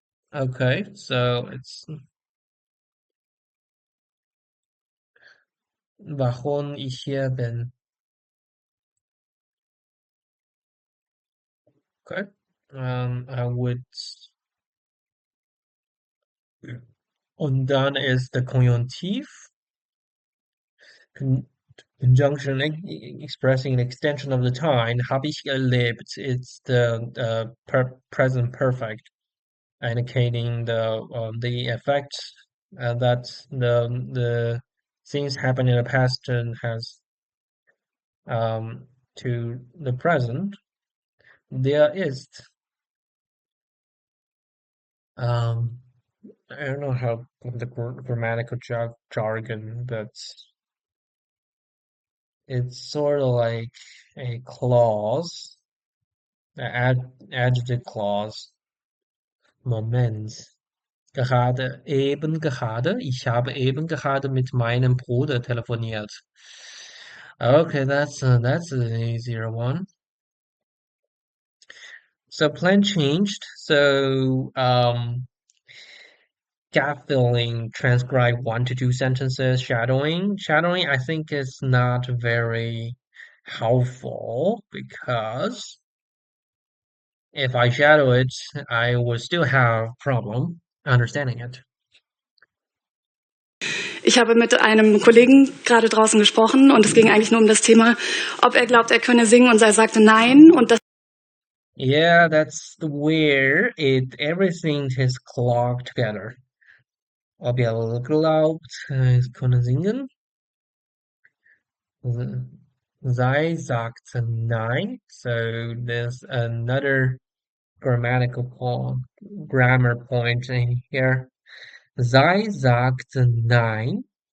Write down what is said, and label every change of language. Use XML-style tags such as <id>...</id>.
<en>Okay, so it's</en> <de>warum ich hier bin.</de> <en>Okay. I would.</en> <de>Und dann ist der Konjunktiv.</de> <en>Con Conjunction expressing an extension of the time.</en> <de>Habe ich erlebt.</de> <en>It's the present perfect, indicating the effect that the things happen in the past and has um, to the present, there is um, I don't know how the grammatical jargon, but it's sort of like a clause, adjective clause, Moment.</en> <de>Ich habe eben gerade mit meinem Bruder telefoniert.</de> <en>Okay, that's an easier one. So plan changed. So gap filling, transcribe 1 to 2 sentences, shadowing. Shadowing I think is not very helpful because if I shadow it, I would still have problem understanding it.</en> <de>Ich habe mit einem Kollegen gerade draußen gesprochen und es ging eigentlich nur um das Thema, ob er glaubt, er könne singen und er sagte nein und das</de> <en>Yeah, that's where everything is clogged together.</en> <de>Ob ihr glaubt, es können singen. Sei sagt nein.</de> <en>So there's another grammar point in here.</en> <de>Sei sagt nein.</de>